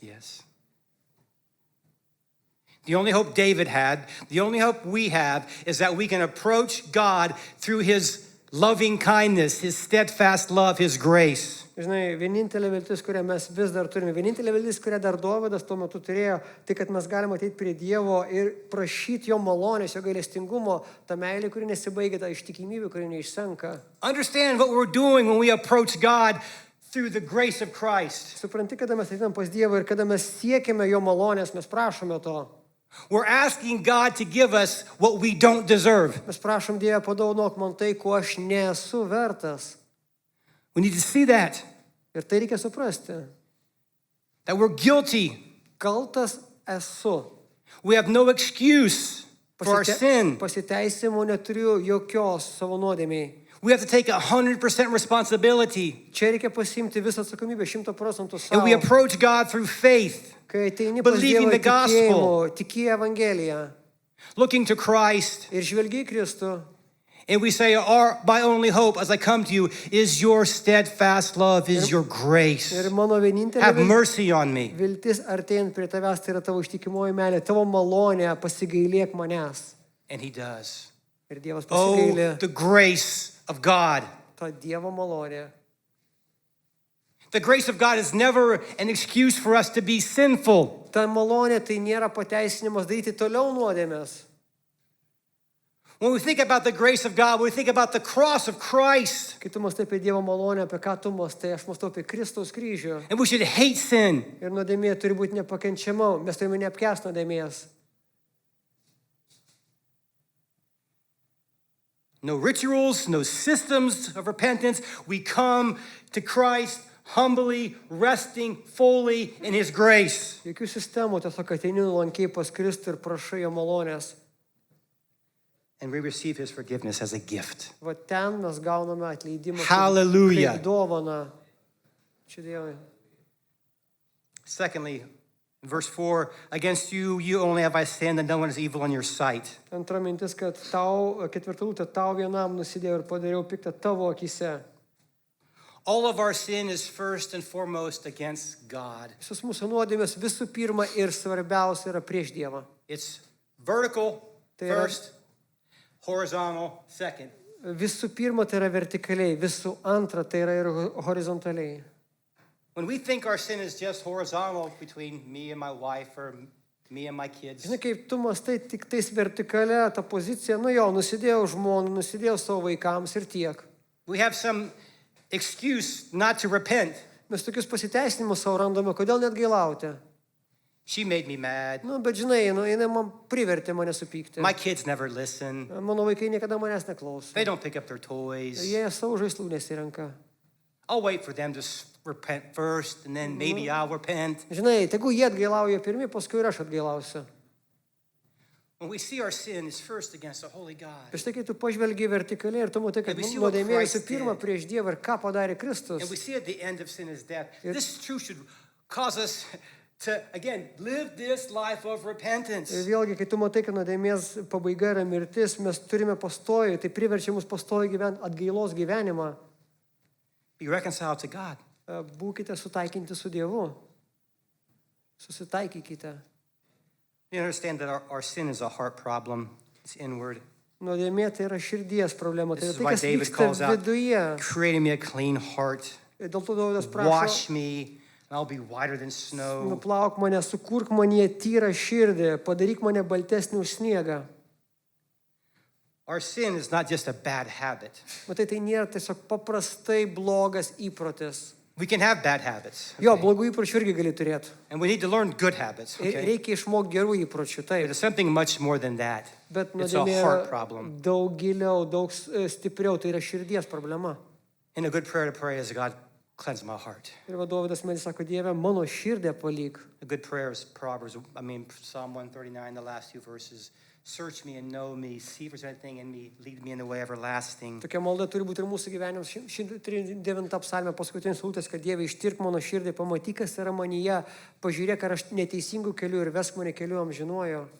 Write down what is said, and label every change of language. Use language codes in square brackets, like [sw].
[en] Yes. The only hope David had, the only hope we have, is that we can approach God through his loving kindness, his steadfast love, his grace. [lt] Žinai, vienintelė viltis, kurią mes vis dar turime, vienintelė viltis, kurią dar Dovydas tuo metu turėjo, tai kad mes galime ateiti prie Dievo ir prašyti jo malonės, jo gailestingumo, ta meilė, kuri nesibaigia, ta ištikimybė, kuri neišsenka. [en] Understand what we're doing when we approach God through the grace of Christ. [lt] Supranti, kada mes ateinam pas Dievą ir kada mes siekime jo malonės, mes prašome to. [en] We're asking God to give us what we don't deserve. [lt] Mes prašom Dievą, padovanok man tai, ko aš nesu vertas. [en] We need to see that [lt] Ir tai reikia suprasti. [en] we're guilty. [lt] Kaltas esu. [en] We have no excuse for our sin. [lt] Pasiteisimo neturiu jokios savo nuodėmiai. [en] We have to take 100% responsibility. [lt] Čia reikia pasiimti visą atsakomybę 100% [en] And [lt] savo. [en] we approach God through faith, [lt] Kai ateini pas [en] believing [lt] Dievą [en] the gospel. [lt] tikėjimu, tiki Evangeliją [en] looking to Christ. [lt] ir žvelgi į Kristų. [en] And we say, my only hope as I come to you is your steadfast love, is your grace. [lt] Ir mano vienintelė [en] Have mercy on me. [lt] viltis artėjant prie tavęs, tai yra tavo ištikimoji meilė, tavo malonė, pasigailėk manęs. [en] And he does. [lt] Ir Dievas [en] Oh, [lt] pasigailė. [en] the grace of God. [lt] Ta Dievo malonė. [en] The grace of God is never an excuse for us to be sinful. [lt] Ta malonė tai nėra pateisinimas daryti toliau nuodėmės. [en] When we think about the grace of God, we think about the cross of Christ. [lt] Kai tu mąstai apie Dievo malonę, apie ką tu mąstai, aš mąstau apie Kristaus kryžių. [en] And we should hate sin. [lt] Ir nuodėmė turi būti nepakenčiama, mes turime neapkęsti nuodėmės. [en] No rituals, no systems of repentance. We come to Christ humbly, resting fully in his grace. [lt] Jokių sistemų, tiesiog ateini nuolankiai pas Kristų ir prašai jo malonės. [en] And we receive his forgiveness as a gift. [lt] Va ten mes gauname atleidimą [en] Hallelujah. [lt] kaip dovaną. Čia Dievai. [en] Secondly, in verse 4, against you only have I sinned, and no one is evil in your sight. [lt] Antra mintis, kad tau, ketvirtą, tau vienam nusidėjau ir padariau piktą tavo akise. [en] All of our sin is first and foremost against God. [lt] Visos mūsų nuodėmės visų pirma ir svarbiausia yra prieš Dievą. [en] It's vertical [lt] Tai yra- [en] first, horizontal second. [lt] Visų pirma, tai yra vertikaliai, visų antra, tai yra ir horizontaliai. [en] When we think our sin is just horizontal between me and my wife or me and my kids, [lt] Žinai, kaip tu mastai tik tais vertikalia ta pozicija, nu jo, nusidėjau žmonų, nusidėjau savo vaikams ir tiek. [en] we have some excuse not to repent. [lt] Mes tokius pasiteisinimus savo randame, kodėl net gailauti. [en] She made me mad. [lt] Nu, bet žinai, jinai man privertė mane supykti. [en] My kids never listen. [lt] Mano vaikai niekada manęs neklauso. [en] They don't pick up their toys. [lt] Jie savo žaislų nesirenka. [en] I'll wait for them to repent first, and then maybe I'll repent. [lt] Žinai, tegu jie atgailauja pirmi, paskui ir aš atgailausiu. [en] When we see our sin is first against a holy God, [lt] Iš tai, kai tu pažvelgi vertikaliai ir tu matai, kad [en] And we see what [lt] nuodėmė visų [en] Christ [lt] pirma [en] did. [lt] prieš Dievą ir ką padarė Kristus. [en] and we see at the end of sin is death, this truth should cause us to, again, live this life of repentance. [lt] Ir vėlgi, kai tu matai, kad nuodėmės pabaiga yra mirtis, mes turime pastoji, tai priverčia mus pastoji gyventi atgailos gyvenimą. [en] Be reconciled to God. [lt] Būkite sutaikinti su Dievu. Susitaikykite. [en] You understand that our sin is a heart problem. It's inward. [lt] Nuodėmė tai yra širdies problema. Tai [en] This [lt] yra [en] is [lt] tai, [en] why [lt] kas [en] David [lt] vyksta [en] calls out, [lt] viduje. [en] creating me a clean heart. [lt] Ir dėl to Dovydas prašo, [en] Wash me, and I'll be whiter than snow. [lt] nuplauk mane, sukurk mane tyrą širdį, padaryk mane baltesnį už sniegą. [en] Our sin is not just a bad habit. [lt] Matai, tai nėra tiesiog paprastai blogas įprotis. [en] We can have bad habits. [lt] Jo, blogų įpročių irgi gali turėti. [en] And we need to learn good habits. Okay? [lt] Reikia išmokti gerų įpročių, [en] But [lt] taip. [en] it's something much more than that. [lt] Bet [en] It's a [lt] nuodėmė [en] heart [lt] yra [en] problem. [lt] daug giliau, daug stipriau, tai yra širdies problema. [en] And a good prayer to pray is, God, cleanse my heart. [lt] Ir Dovydas man sako, Dieve, mano širdį palyk. [en] A good prayer is Psalm 139, the last two verses. Search me and know me, see if there's anything in me, lead me in the way everlasting. [lt] Tokia malda turi būti ir mūsų gyvenimas. 139 psalmė paskutinis lūtas, kad Dieve ištirk mano širdį, pamatyk, kas yra manyje, pažiūrėk, ar aš neteisingų kelių ir vesk mane keliu amžinuojo.